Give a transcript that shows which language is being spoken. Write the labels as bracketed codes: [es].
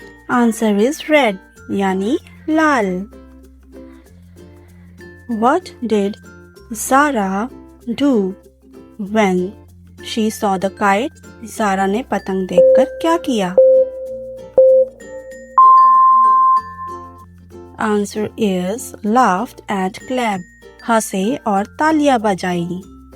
[en] Answer is red, [hi] यानी लाल. [en] What did Zara do when she saw the kite? [hi] Zara ने पतंग देखकर क्या किया? [en] Answer is laughed and clapped. [hi] हंसे और तालियां बजाई.